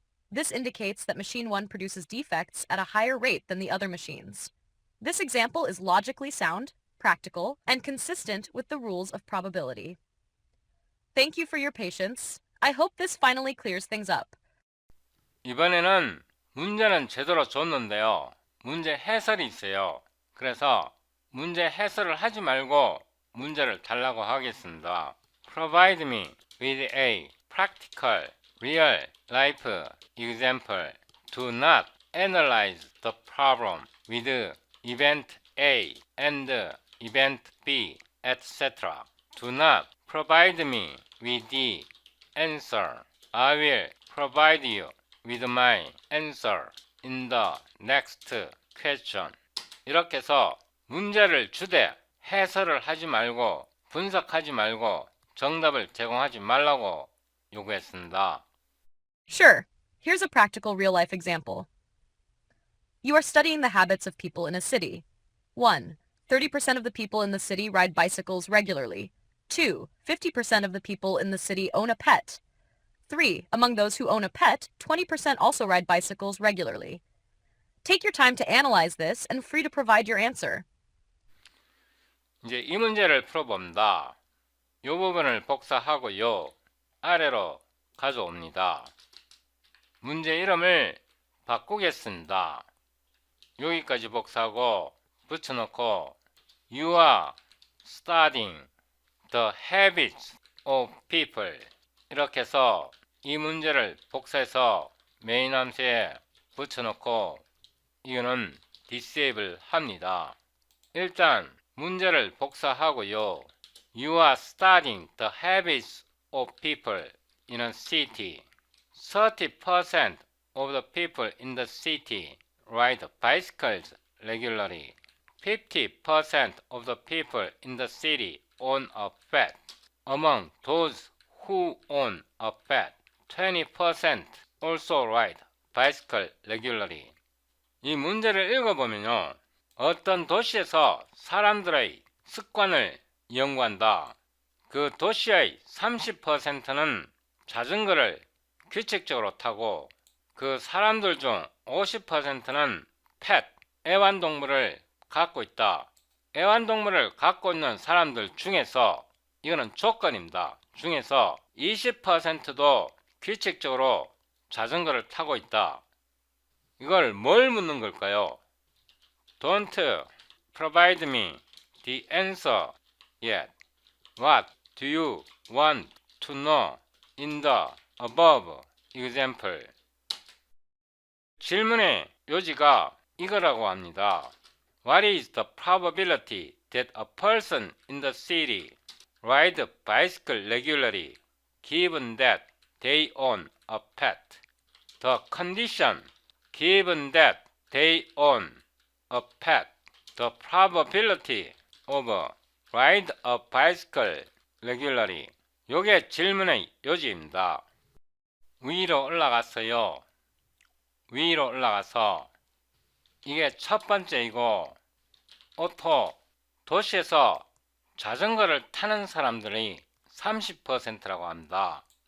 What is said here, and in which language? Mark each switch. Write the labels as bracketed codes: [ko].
[en] This indicates that machine 1 produces defects at a higher rate than the other machines. This example is logically sound, practical, and consistent with the rules of probability. Thank you for your patience. I hope this finally clears things up. [ko] 이번에는 문제는 제대로 줬는데요. 문제 해설이 있어요. 그래서 문제 해설을 하지 말고 문제를 달라고 하겠습니다. [en] Provide me with a practical, real life example. Do not analyze the problem with event A and event B, etc. Do not provide me with the answer. I will provide you with my answer in the next question. [ko] 이렇게 해서 문제를 주되 해설을 하지 말고 분석하지 말고 정답을 제공하지 말라고 요구했습니다. [en] Sure. Here's a practical real-life example. You are studying the habits of people in a city. 1. 30% of the people in the city ride bicycles regularly. 2. 50% of the people in the city own a pet. 3. Among those who own a pet, 20% also ride bicycles regularly. Take your time to analyze this and free to provide your answer. [ko] 이제 이 문제를 풀어봅니다. 이 부분을 복사하고요. 아래로 가져옵니다. 문제 이름을 바꾸겠습니다. 여기까지 복사하고 붙여놓고 [en] You are studying the habits of people. [ko] 이렇게 해서 이 문제를 복사해서 메인 함수에 붙여놓고 이거는 disable 합니다. 일단 문제를 복사하고요. [en] You are studying the habits of people in a city. 30% of the people in the city ride bicycles regularly. 50% of the people in the city own a pet. Among those who own a pet, 20% also ride bicycle regularly. [ko] 이 문제를 읽어보면요. 어떤 도시에서 사람들의 습관을 연구한다. 그 도시의 30%는 자전거를 규칙적으로 타고 그 사람들 중 50%는 펫, 애완동물을 갖고 있다. 애완동물을 갖고 있는 사람들 중에서 이거는 조건입니다. 중에서 20%도 규칙적으로 자전거를 타고 있다. 이걸 뭘 묻는 걸까요? [en] Don't provide me the answer yet. What do you want to know in the above example? [ko] 질문의 요지가 이거라고 합니다. [en] What is the probability that a person in the city ride bicycle regularly given that they own a pet? The condition given that they own a pet. The probability of ride a bicycle regularly. [ko] 요게 질문의 요지입니다. 위로 올라갔어요. 위로 올라가서 이게 첫 번째이고 오토 도시에서 자전거를 타는 사람들이 30%라고 합니다.